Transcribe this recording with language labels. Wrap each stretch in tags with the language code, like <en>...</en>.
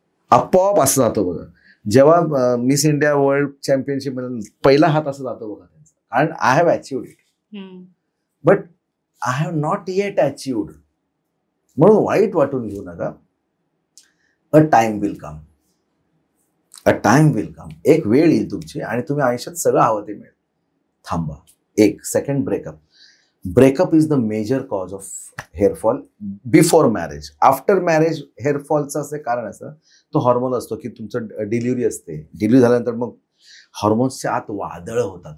<mr>आपोआप असं जातो बघा. जेव्हा मिस इंडिया वर्ल्ड चॅम्पियनशिप मध्ये पहिला हात असं जातो बघा त्यांचा, कारण</mr> <en>I have achieved it, but I have not yet achieved.</en> <mr>म्हणून वाईट वाटून घेऊ नका.</mr> <en>A time will come, a time will come.</en> <mr>एक वेळ येईल तुमची आणि तुम्ही आयुष्यात सगळं हवं ते मिळेल. थांबा. एक second.</mr> <en>Breakup is the major cause of hair fall before marriage.</en> <mr>After marriage हेअरफॉलचं असं कारण असं, तो हॉर्मोन असतो की तुमचं डिलिव्हरी असते. डिलिव्हरी झाल्यानंतर मग हॉर्मोन्सच्या आत वादळ होतात.</mr>